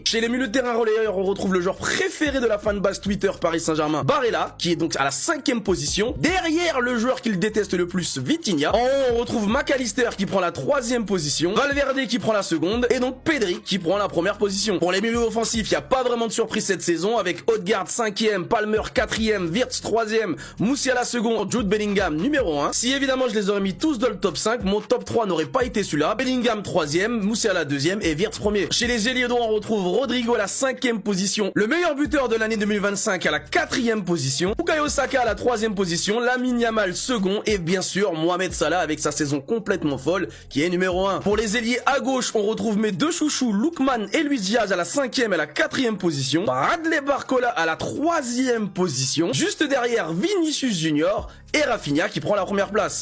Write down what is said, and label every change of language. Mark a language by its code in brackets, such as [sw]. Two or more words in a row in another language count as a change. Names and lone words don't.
[fr] Chez les milieux de terrain relayeurs, on retrouve le joueur préféré de la fanbase Twitter Paris Saint-Germain, Barella, qui est donc à la 5e position. Derrière le joueur qu'il déteste le plus, Vitinha. En haut, on retrouve McAllister qui prend la 3e position, Valverde qui prend la 2e, et donc Pedri qui prend la 1re position. Pour les milieux offensifs, il n'y a pas vraiment de surprise cette saison, avec Odegaard 5e, Palmer 4e, Wirtz 3e, Musiala 2e, Jude Bellingham numéro 1. Si évidemment je les aurais mis tous dans le top 5, mon top 3 n'aurait pas été celui-là. Bellingham 3e, Musiala 2e et Wirtz 1er. Chez les ailiers droits, on retrouve Rodrigo à la 5e position, le meilleur buteur de l'année 2025 à la 4e position, Bukayo Saka à la 3e position, Lamine Yamal 2nd, et bien sûr Mohamed Salah avec sa saison complètement folle qui est numéro 1. Pour les ailiers à gauche, on retrouve mes deux chouchous Lookman et Luis Diaz à la 5e et la 4e position, Bradley Barcola à la 3e position, juste derrière Vinicius Junior et Rafinha qui prend la 1re place.